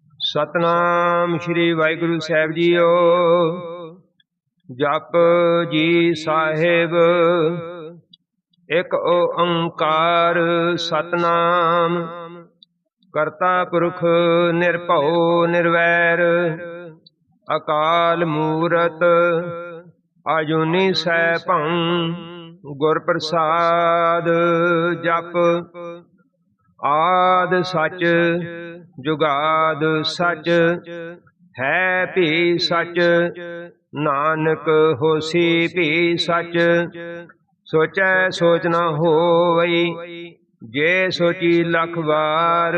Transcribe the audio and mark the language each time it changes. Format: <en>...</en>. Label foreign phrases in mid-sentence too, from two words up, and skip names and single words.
<pa>ਸਤਿਨਾਮ ਸ੍ਰੀ ਵਾਹਿਗੁਰੂ ਸਾਹਿਬ ਜੀਓ। ਜਪੁ ਜੀ ਸਾਹਿਬ ਇਕ ਓਅੰਕਾਰ ਸਤਿਨਾਮ। ਕਰਤਾ ਪੁਰਖ ਨਿਰਭਉ ਨਿਰਵੈਰ ਅਕਾਲ ਮੂਰਤ ਅਜੂਨੀ ਸੈਭੰ ਗੁਰ ਪ੍ਰਸਾਦ। ਜਪ ਆਦਿ ਸਚੁ ਜੁਗਾਦਿ ਸਚੁ ਹੈ ਭੀ ਸਚੁ ਨਾਨਕ ਹੋਸੀ ਭੀ ਸਚੁ। ਸੋਚੈ ਸੋਚਿ ਨ ਹੋਵਈ ਜੇ ਸੋਚੀ ਲਖ ਵਾਰ।</pa>